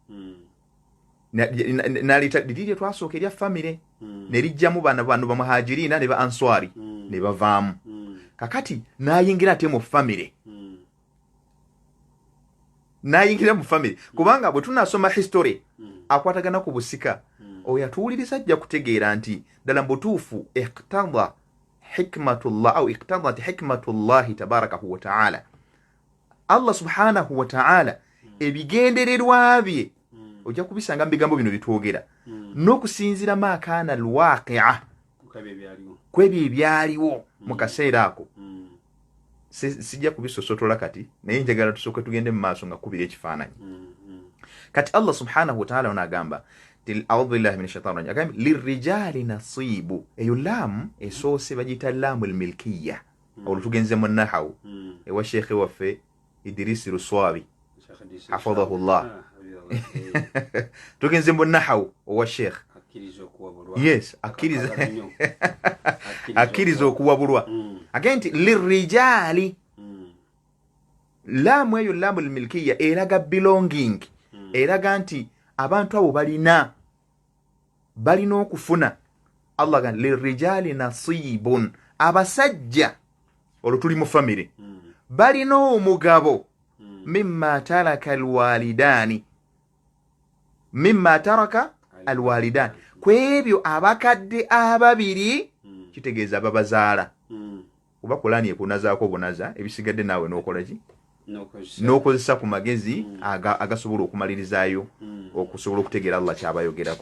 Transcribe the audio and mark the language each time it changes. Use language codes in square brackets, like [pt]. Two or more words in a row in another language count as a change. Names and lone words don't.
[lg] n'aleeta liri lye twasooka erya famire ne lijjamu bano bamuhajiriina ne ba answari ne bavaamu kakati n'ayingira ate mu famire kubanga bwe tunaasoma history akwatagana ku busika oyo atuwuliriza ajja kutegeera nti ddala mbutuufu iqtadat [ar] حكمة الله تبارك وتعالى الله سبحانه وتعالى [lg] ebigendererwa bye ojja kubisanga mu bigambo bino bitwogera n'okusinziira [ar] ما كان الواقع [lg] kwebyo ebyaliwo mu kaseera ako. Sijja kubisosotola kati naye njagala tusooke tugende mu maaso nga kubira ekifaananyi. Kati [ar] الله سبحانه وتعالى [lg] onagamba [ar] أعوذ بالله من الشيطان الرجيم [lg] agamba [ar] للرجال نصيب, [lg] eyo laamu esoose bagiyita [ar] لام الملكية. [lg] Olwo tugenze mu nahawu ewa sheekhe waffe Idrisi Ruswabi [ar] حفظه الله. [lg] Tugenze mu nahawu owa sheekhe. Yes, akkiriza okuwabulwa. Agenti lirrijali, laamu eyo [ar] لام الملكية [lg] eraga belonging, eraga nti abantu abo balina okufuna. Allah gan [ar] للرجال نصيب, [lg] abasajja olwo tuli mu famire balina omugabo [ar] مما ترك الوالدان مما ترك الوالدان, [lg] kwebyo abakadde ababiri, kitegeeza ababazaala. Oba Qur'ani ekunazaako bunaza, ebisigadde naawe n'okola ki? N'okozesa ku magezi agasobola okumalirizayo okusobola okutegeera Allah kyabayogerako.